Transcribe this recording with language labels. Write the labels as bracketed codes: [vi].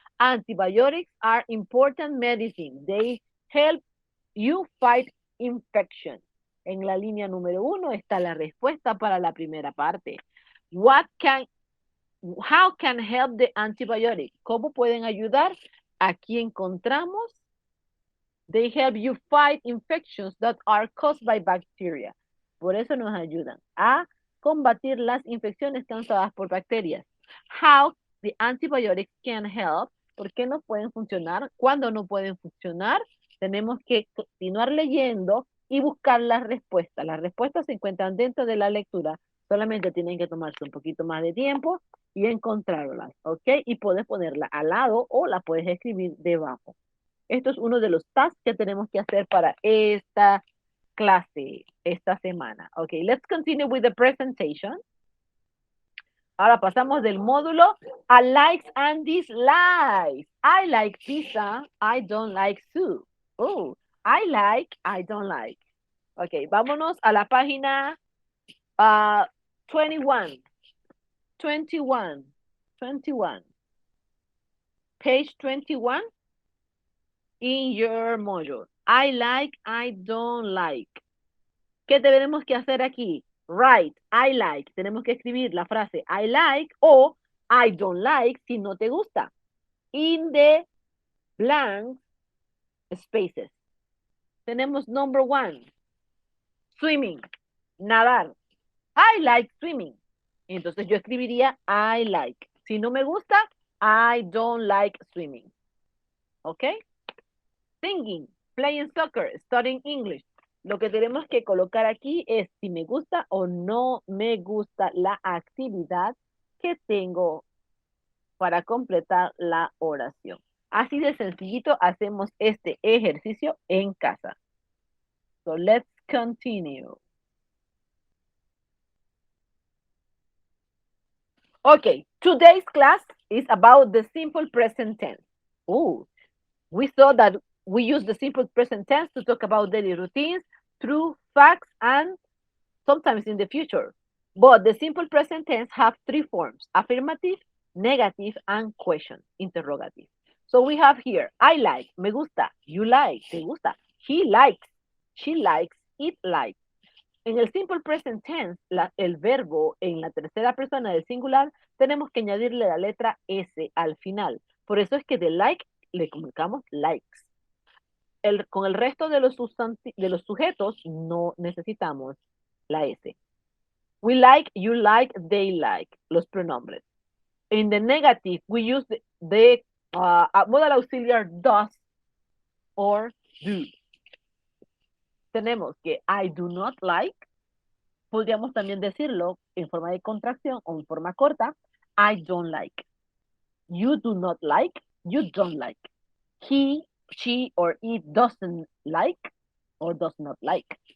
[en] Antibiotics are important medicine. They help you fight infection. [es] En la línea número 1 está la respuesta para la primera parte. [en] How can help the antibiotic? [es] ¿Cómo pueden ayudar? Aquí encontramos [en] they help you fight infections that are caused by bacteria. [es] Por eso nos ayudan a combatir las infecciones causadas por bacterias. [en] How the antibiotics can help. [es] ¿Por qué no pueden funcionar? ¿Cuándo no pueden funcionar? Tenemos que continuar leyendo y buscar las respuestas. Las respuestas se encuentran dentro de la lectura. Solamente tienen que tomarse un poquito más de tiempo y encontrarlas, ¿ok? Y puedes ponerla al lado o la puedes escribir debajo. Esto es uno de los tasks que tenemos que hacer para esta clase, esta semana. [en] Ok, let's continue with the presentation. [es] Ahora pasamos del módulo a [en] likes and dislikes. I like pizza, I don't like soup. Oh, I don't like. [es] Ok, vámonos a la página 21. 21. 21. [en] Page 21 in your module. I like, I don't like. [es] ¿Qué tenemos que hacer aquí? [en] Write, I like. [es] Tenemos que escribir la frase [en] I like [es] o [en] I don't like [es] si no te gusta. [en] In the blank spaces. Tenemos number 1. Swimming, nadar. I like swimming. [es] Entonces yo escribiría I like. Si no me gusta, I don't like swimming. ¿Ok? [en] Singing, playing soccer, studying English. [es] Lo que tenemos que colocar aquí es si me gusta o no me gusta la actividad que tengo para completar la oración. Así de sencillito hacemos este ejercicio en casa. [en] So let's continue. Okay, today's class is about the simple present tense. Oh, we saw that we use the simple present tense to talk about daily routines, true facts, and sometimes in the future. But the simple present tense have 3 forms: affirmative, negative, and question, interrogative. So we have here, I like, [es] me gusta, [en] you like, [es] te gusta, [en] he likes, she likes, it likes. [es] En el simple present tense, el verbo en la tercera persona del singular, tenemos que añadirle la letra S al final. Por eso es que de like le comunicamos likes. Con el resto de los sujetos no necesitamos la S. [en] We like, you like, they like, [es] los pronombres. [en] In the negative, we use the modal auxiliar does or do. [es] Tenemos que [en] I do not like. [es] Podríamos también decirlo en forma de contracción o en forma corta. [en] I don't like. You do not like. You don't like. He, she, or it doesn't like or does not like.